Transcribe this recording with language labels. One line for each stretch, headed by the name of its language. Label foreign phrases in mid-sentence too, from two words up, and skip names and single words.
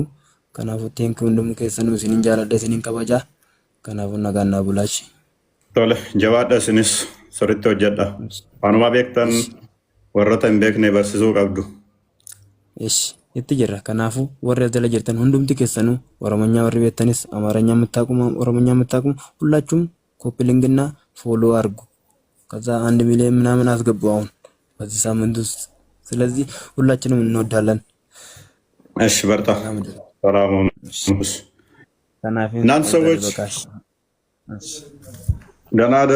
Oromo: Kanaafuu teenkii hundumuu keessanuu isiniin jaaladha isiniin kabajaa. Kanaafuu nagaan naa bulaachi. Tole jawaadha isinis sirriitti hojjedha. Waanuma beektan warroota hin beekne barsiisuu qabdu. Itti jirra. Kanaafuu warri as jala jirtan hundumti keessanuu Oromonyaa warri beektanis Amaaranyaa
Amharic: የምታቁሙ Oromonyaa የምታቁሙ ሁላችሁም ኮፒሊንግና ፎሎ አድርጉ። ከዛ 1 ሚሊዮን ምናምን አስገቡ አሁን በዚህ ሳምንት ውስጥ። ስለዚህ ሁላችንም እንወዳለን። እሺ በርታ። ሰላም ሁኑ። እናንተ ሰዎች ደህና ደሩ።